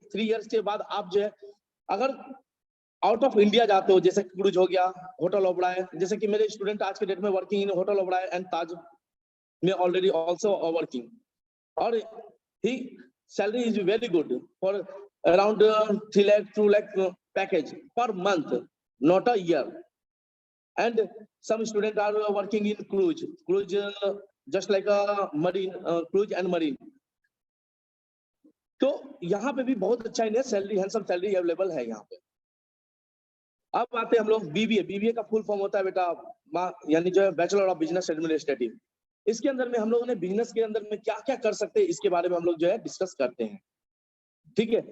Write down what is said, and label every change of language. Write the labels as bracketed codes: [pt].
[hi] 3 years के बाद आप जो है अगर आउट ऑफ इंडिया जाते हो, जैसे क्रूज हो गया, होटल ओबराय, जैसे कि मेरे स्टूडेंट आज के डेट में working in hotel Oberoi and ताज में ऑलरेडी आल्सो वर्किंग, और [en] ही salary is very good for around 3 lakh 2 lakh package per month, not a year. And some students are working in cruise just like a marine, cruise and marine. [hi] तो यहाँ पे भी बहुत अच्छा इन्हें salary, handsome salary available है यहाँ पे। अब आते हैं हम लोग BBA का फुल फॉर्म होता है बेटा, यानी जो है बैचलर ऑफ बिजनेस एडमिनिस्ट्रेटिव। इसके अंदर में हम लोगों ने बिजनेस के अंदर में क्या क्या कर सकते हैं इसके बारे में हम लोग जो है डिस्कस करते हैं, ठीक है।